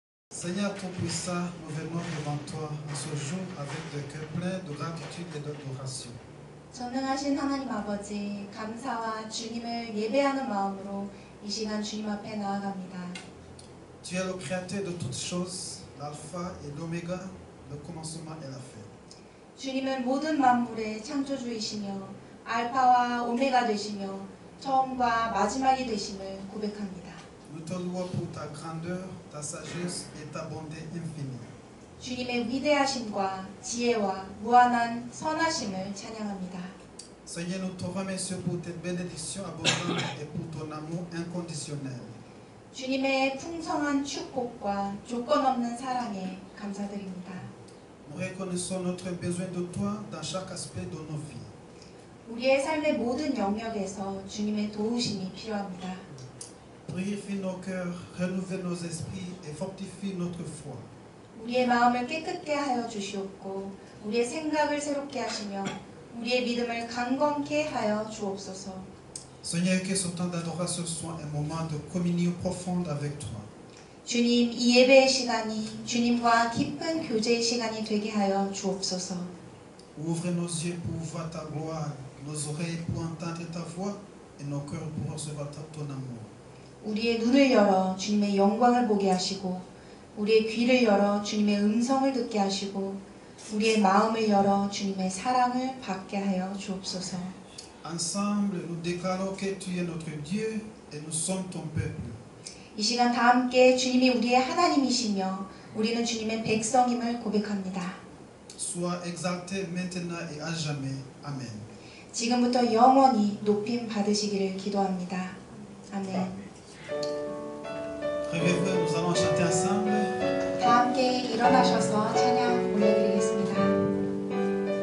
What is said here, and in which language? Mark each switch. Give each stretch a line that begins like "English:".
French: Seigneur Tout-Puissant, nous venons devant toi en ce jour avec des cœurs pleins de gratitude et d'adoration.
Korean: 전능하신 하나님 아버지, 감사와 주님을 예배하는 마음으로 이 시간 주님 앞에 나아갑니다.
French: Tu es le créateur de toutes choses, l'alpha et l'oméga, le commencement et la fin.
Korean: 주님은 모든 만물의 창조주이시며 알파와 오메가 되시며 처음과 마지막이 되심을 고백합니다.
French: Nous te louons pour ta grandeur, ta sagesse et ta bonté infinie.
Korean: 주님의 위대하심과 지혜와 무한한 선하심을 찬양합니다.
French: Seigneur, nous te remercions pour tes bénédictions abondantes et pour ton amour inconditionnel.
Korean: 주님의 풍성한 축복과 조건 없는 사랑에 감사드립니다.
French: Nous reconnaissons notre besoin de toi dans chaque aspect de nos vies.
Korean: 우리의 삶의 모든 영역에서 주님의 도우심이 필요합니다.
French: Purifie nos cœurs, renouvelle nos esprits et fortifie notre foi.
Korean: 우리의 마음을 깨끗게 하여 주시옵고 우리의 생각을 새롭게 하시며 우리의 믿음을 강건케 하여 주옵소서.
French: Seigneur, que ce temps d'adoration soit un moment de communion profonde avec toi.
Korean: 주님, 이 예배의 시간이 주님과 깊은 교제의 시간이 되게 하여 주옵소서.
French: Ouvre nos yeux pour voir ta gloire, nos oreilles pour entendre ta voix et nos cœurs pour recevoir ton amour.
Korean: 우리의 눈을 열어 주님의 영광을 보게 하시고 우리의 귀를 열어 주님의 음성을 듣게 하시고 우리의 마음을 열어 주님의 사랑을 받게 하여 주옵소서.
French: Ensemble, nous déclarons que tu es notre Dieu et nous sommes ton peuple.
Korean: 이 시간 다 함께 주님이 우리의 하나님이시며 우리는 주님의 백성임을 고백합니다.
French: Sois exalté maintenant et à jamais. Amen.
Korean: 지금부터 영원히 높임 받으시기를 기도합니다. 아멘.
French: Réveillez-vous, nous allons chanter ensemble.
Korean: 다 함께 일어나셔서 찬양 올려드리겠습니다.